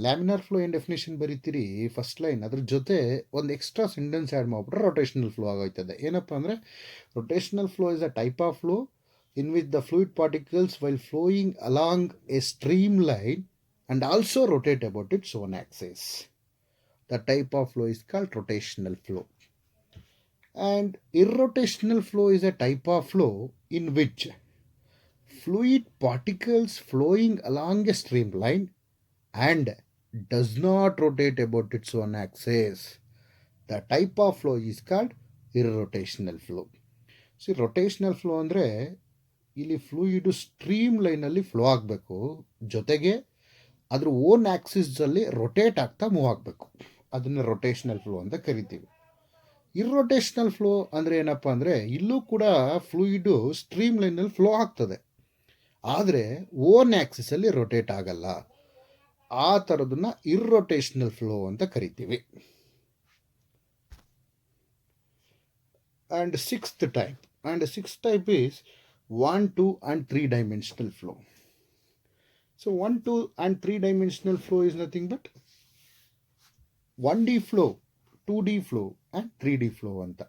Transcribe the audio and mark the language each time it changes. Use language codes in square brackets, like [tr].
[en] Laminar flow in definition [kn] ಬರೀತೀರಿ first line, ಅದ್ರ ಜೊತೆ ಒಂದು ಎಕ್ಸ್ಟ್ರಾ ಸೆಂಟೆನ್ಸ್ ಆ್ಯಡ್ ಮಾಡಿಬಿಟ್ರೆ rotational flow ಆಗೋಯ್ತದೆ. ಏನಪ್ಪ ಅಂದರೆ [en] rotational flow is a type of flow in which the fluid particles, while flowing along a streamline, and also rotate about its own axis. The type of flow is called rotational flow. And irrotational flow is a type of flow in which fluid particles flowing along a streamline and does not rotate about its own axis. The type of flow is called irrotational flow. See, rotational flow [kn] ಅಂದರೆ ಇಲ್ಲಿ fluid stream ಲೈನಲ್ಲಿ flow ಆಗಬೇಕು, ಜೊತೆಗೆ ಅದ್ರ own ಆಕ್ಸಿಸಲ್ಲಿ rotate ಆಗ್ತಾ move ಆಗಬೇಕು. ಅದನ್ನು rotational flow ಅಂತ ಕರಿತೀವಿ. ಇರ್ರೊಟೇಷನಲ್ ಫ್ಲೋ ಅಂದರೆ ಏನಪ್ಪ ಅಂದರೆ ಇಲ್ಲೂ ಕೂಡ ಫ್ಲೂಯಿಡು ಸ್ಟ್ರೀಮ್ ಲೈನಲ್ಲಿ ಫ್ಲೋ ಆಗ್ತದೆ, ಆದರೆ ಓನ್ ಆಕ್ಸಿಸಲ್ಲಿ ರೊಟೇಟ್ ಆಗಲ್ಲ. ಆ ಥರದನ್ನ ಇರ್ರೊಟೇಷನಲ್ ಫ್ಲೋ ಅಂತ ಕರಿತೀವಿ. [en] And sixth type is 1, 2 and 3 dimensional flow. So 1, 2 and 3 dimensional flow is nothing but 1D flow, 2D flow and 3D flow anta.